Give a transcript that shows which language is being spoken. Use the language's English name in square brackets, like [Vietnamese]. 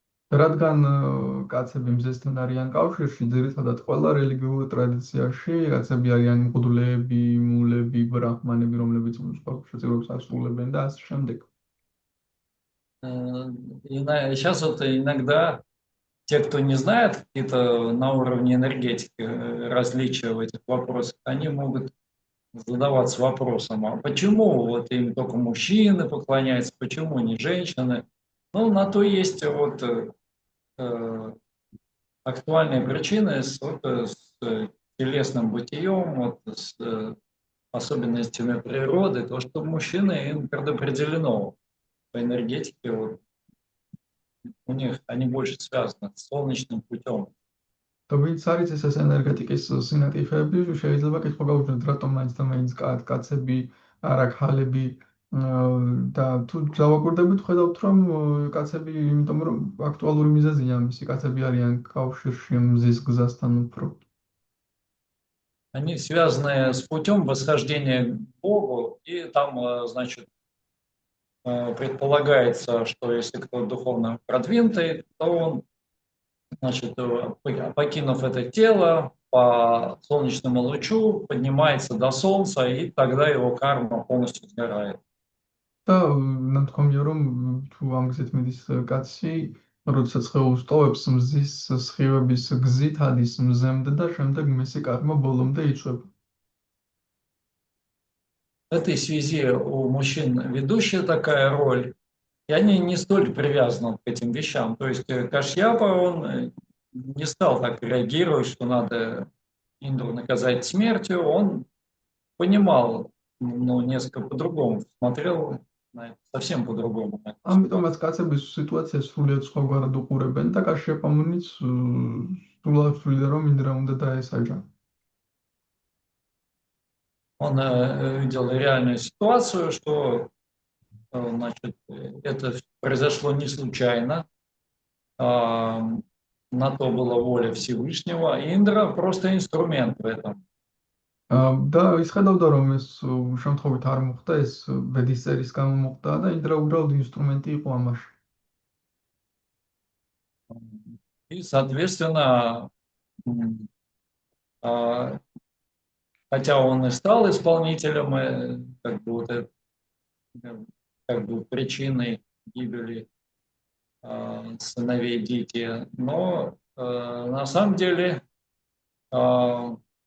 [Georgian] რადგან კაცები მზესთან არიან კავშირში, ძირითადად ყველა რელიგიურ ტრადიციაში კაცები არიან მღვდლები, მულები, ბრაჰმანები, რომლებიც სხვა შეწირვებს ასრულებენ და ასე შემდეგ. [Russian] Сейчас вот иногда те, кто не знает какие-то на уровне энергетики различия в этих вопросах, они могут задаваться вопросом, а почему вот им только мужчины поклоняются, почему не женщины? Ну, на то есть вот актуальные причины с телесным бытием, вот, с особенностями природы, то, что мужчины им предопределено по энергетике, вот, у них они больше связаны с солнечным путем. [Georgian] და ვინც არის ეს ენერგეტიკის სინათიფეები, შეიძლება კითხვა გაუჩნდეთ, რატომ მაინც და მაინც კაცები, არა ქალები და თუ დავაკვირდებით, ხედავთ, რომ კაცები, იმიტომ რომ აქტუალური მიზეზია მისი, კაცები არიან კავშირში მზის გზასთან უფრო. [Russian] Они связаны с путем восхождения к Богу, и там, значит, предполагается, что если кто духовно продвинутый, то он, значит, покинув это тело, по солнечному лучу поднимается до солнца, и тогда его карма полностью сгорает. [Georgian] და ნათქვამია, რომ თუ ამ გზით მიდის კაცი, როდესაც სხეულს ტოვებს, მზის სხივების გზით ადის მზემდე და შემდეგ მისი კარმა ბოლომდე იწვება. [Russian] В этой связи у мужчин ведущая такая роль, и они не столь привязаны к этим вещам. То есть Кашьяпа, он не стал так реагировать, что надо Индру наказать смертью. Он понимал, но несколько по-другому, смотрел на это совсем по-другому. [Georgian] ამიტომაც კაცების სიტუაციას სრულიად სხვაგვარად უყურებენ და კაშიაპამუნიც სულად თვლიდა, რომ ინდრა უნდა დაესაჯა. [Russian] Он видел реальную ситуацию, что, значит, это произошло не случайно, на то была воля Всевышнего, и Индра просто инструмент в этом. [Georgian] და ისხედავდა, რომ ეს შემთხვევით არ მოხდა, ეს ბედის წერის გამო მოხდა და ინდრა უბრალოდ ინსტრუმენტი იყო ამაში. [Russian] И, соответственно, хотя он и стал исполнителем, как бы, вот это, как бы причиной гибели сыновей Дити, но на самом деле в